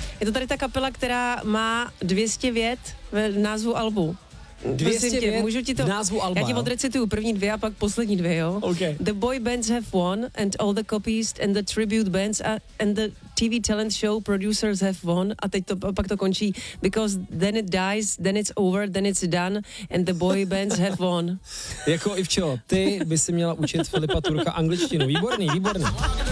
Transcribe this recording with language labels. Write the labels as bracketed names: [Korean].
[Czech] Je to tady ta kapela, která má 200 vět v názvu albu. 200 vět můžu ti to, v názvu alba. Já ti odrecituju první dvě a pak poslední dvě, jo? [English] Okay. The boy bands have won and all the copies and the tribute bands and the TV talent show producers have won. [Czech] A teď to, pak to končí. [English] Because then it dies, then it's over, then it's done and the boy bands have won. [Czech] Jako Ivčo, ty by si měla učit Filipa Turka angličtinu. Výborný, výborný.